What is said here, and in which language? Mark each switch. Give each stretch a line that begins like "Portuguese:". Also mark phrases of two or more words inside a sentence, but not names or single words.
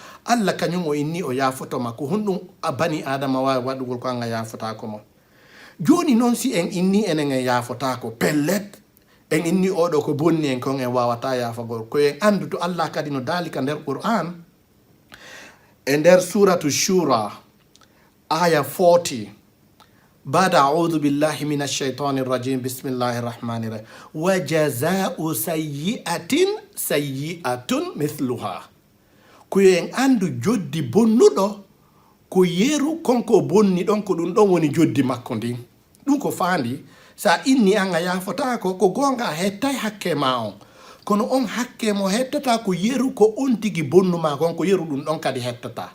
Fula: Allah kañum o inni o yaafotoma ko honɗum bani adama wawi waɗugol ko anga yaafotako mo. Joni noon si en inni enen en yaafotako pellet en inni oɗo ko bonni en kon en wawata yaafagol ko en andu to Allah kadi no dalika nder Qur'an e nder suratu Shura aya 40 bada
Arabic: أعوذ بالله من الشيطان الرجيم بسم الله الرحمن الرحيم وجزاء سيئة سيئة مثلها.
Fula: Ko en andu joddi bonnuɗo ko yeru konko bonni ɗon ko ɗum ɗon woni joddi makko ndin. Ɗum ko fandi sa inni an a yafotako ko gonga a hettay hakke ma on kono on hakke mo hettata ko yeru ko on tigi bonnu ma kon ko yeru ɗum ɗon kadi hettata.